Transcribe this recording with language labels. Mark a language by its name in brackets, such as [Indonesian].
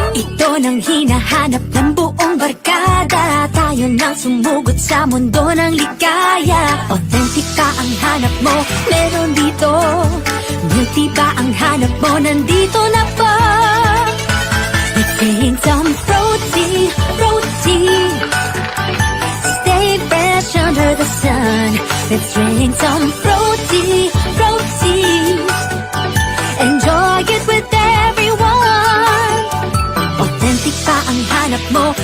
[Filipino] Ito nang hinahanap ng buong barkada. Tayo nang sumugod sa mundo ng ligaya. Authentica ang hanap mo, meron dito. Beauty ba ang hanap mo, nandito na po. [English] Let's bring some Fruity, Fruity. Stay fresh under the sun. Let's drink some Fruity, Fruity. Enjoy it with everyone. [Filipino] Authentic ba ang hanap mo?